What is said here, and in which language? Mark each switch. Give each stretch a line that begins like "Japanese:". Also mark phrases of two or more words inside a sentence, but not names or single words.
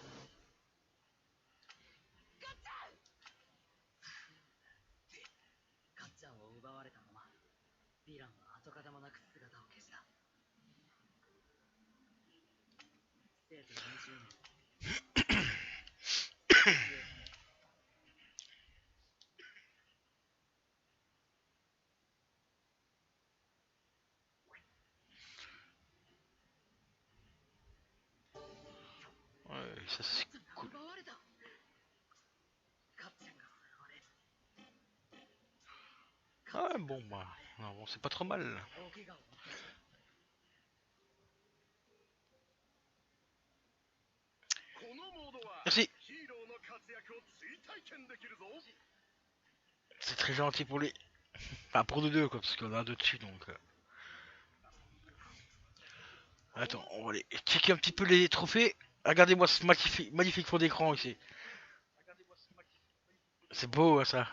Japanese: かっちゃんを奪われたまま、ヴィランは跡形もなく姿を消した。生徒40名
French: Ouais, ça c'est
Japanese: かっちゃんが
French: cool.
Japanese: 奪われた。かっちゃんがさらわれ、
French: Ouais, bon, bah, non, bon, c'est pas trop mal.
Japanese: 大怪我を負ってしまう。このモードは
French: Merci.
Japanese: ヒーローの活躍を追体験できるぞ
French: C'est très gentil pour lui. Enfin, pour nous deux, quoi, parce qu'on a un deux dessus, donc... Attends, on va aller checker un petit peu les trophées. Regardez-moi ce magnifique fond d'écran ici. C'est beau, hein, ça.